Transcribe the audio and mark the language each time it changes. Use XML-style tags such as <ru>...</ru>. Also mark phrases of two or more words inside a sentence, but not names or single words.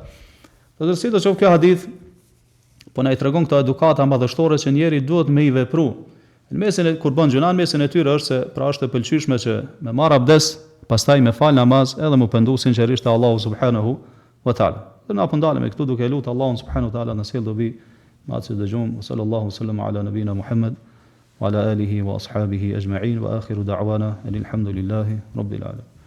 <sq>Do të thotë se kjo hadith po na I tregon këto edukata madhështore që njeri duhet me I vepru. Në mesin e kur bën gjuna, në mesin e tyre është se pra është e pëlqyeshme që me marr abdes, pastaj me fal namaz, edhe me pendu sinqerisht te Allahu</sq> <ar>سبحانه وتعالى.</ar> <sq>Dhe na po ndalem këtu duke lutur Allahun</sq> <ar>سبحانه وتعالى</ar> <sq>na sjell dobi ma të dëgjojmë.</sq> <ar>صلى الله سلم على نبينا محمد وعلى آله وأصحابه أجمعين وآخر دعوانا الحمد لله رب العالمين.</ar>